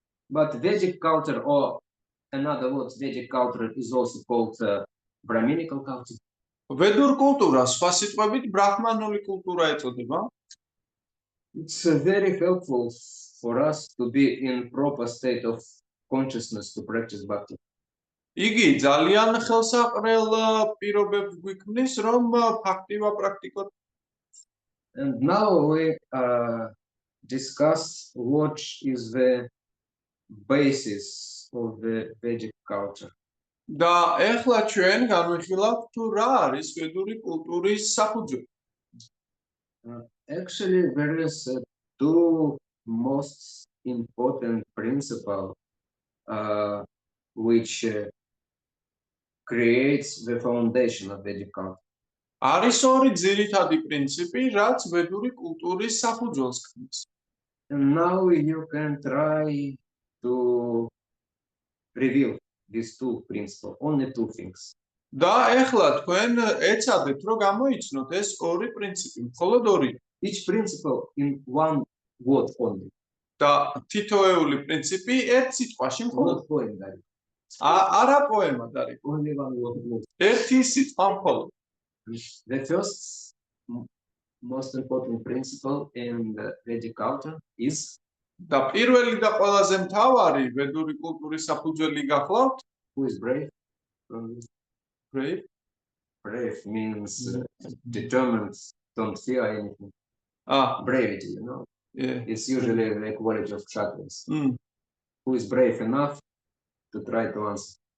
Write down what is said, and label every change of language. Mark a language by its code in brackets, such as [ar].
[en] But Vedic culture, or another word, Vedic culture is also called Brahminical culture. [ka] ვედურ კულტურა სხვა სიტყვებით ბრაჰმანული კულტურა ეწოდება. [en] It's very helpful for us to be in proper state of consciousness to practice bhakti. [ka] იგი ძალიან ხელსაყრელ პირობებს გვიქმნის რომ ბhakti ვაპრაქტიკოთ. [en] And now we discuss what is the basis of the Vedic culture. [ka] და ეხლა ჩვენ განვიხილავთ თუ რა არის ვედური კულტურის საფუძველი. [en] Actually, there is two most important principles which creates the foundation of Vedic culture. [ka] არის ორი ძირითადი პრინციპი, რაც ვედური კულტურის საფუძველს ქმნის. [en] And now you can try to reveal these two principles, only two things. [ka] და ეხლა თქვენ ეცადეთ რომ გამოიცნოთ ეს ორი პრინციპი, მხოლოდ ორი. [en] Each principle in one word only. [ka] და თითოეული პრინციპი ერთ სიტყვაში მხოლოდ. [en] Not poem, Dari. [ka] არა პოემა დარი. [en] Only one word. [ka] ერთი სიტყვა მხოლოდ. [en] The first most important principle in the Vedic culture is [ka] და პირველი და ყველაზე მთავარი ვედური კულტურის საფუძველი გახლავთ. [en] who is brave. Brave. Brave means determined, don't fear anything. Bravity, you know, it's usually the quality of kshatriyas. Who is brave enough to try to answer.